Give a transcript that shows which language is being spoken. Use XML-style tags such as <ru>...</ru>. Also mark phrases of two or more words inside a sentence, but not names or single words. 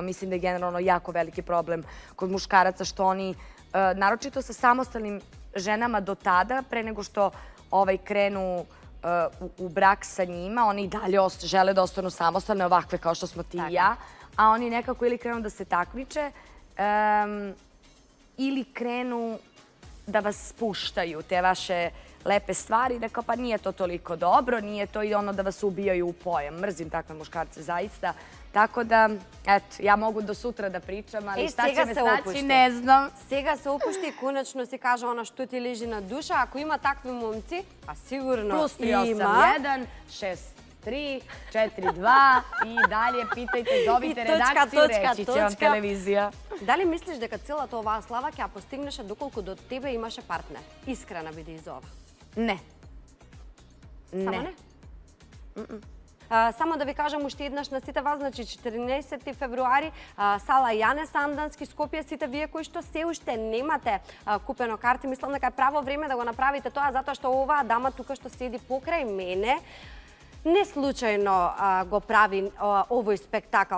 <sr>Mislim da je generalno jako veliki problem kod muškaraca što oni, naročito sa samostalnim ženama do tada, pre nego što krenu u brak sa njima, oni i dalje žele da ostanu samostalne, ovakve kao što smo ti i ja, a oni nekako ili krenu da se takmiče ili krenu da vas spuštaju te vaše lepe stvari, da kao pa nije to toliko dobro, nije to i ono da vas ubijaju u pojam. Mrzim takve muškarce zaista. Tako da, eto, ja mogu do sutra da pričam, ali šta će me snaći, ne znam.</sr> <mk>Сега се опушти и конечно си кажа она што ти лежи на душа. Ако има такви момци, а сигурно Plus има.</mk> <sr>381, 63, 42 и dalje pitajte, zovite redakciju, reći će vam televizija.</sr> <mk>Дали мислиш дека целата оваа слава ќе ја постигнеше доколку до тебе имаше партнер? Искрена биде из ова. Ne. Само Ne. не? Само да ви кажам уште еднаш на сите вас, значи 14 февруари, сала Јане Сандански, Скопје, сите вие кои што се уште немате купено карти, мислам дека е право време да го направите тоа, затоа што оваа дама тука што седи покрај мене, не случајно го прави овој спектакл.</mk>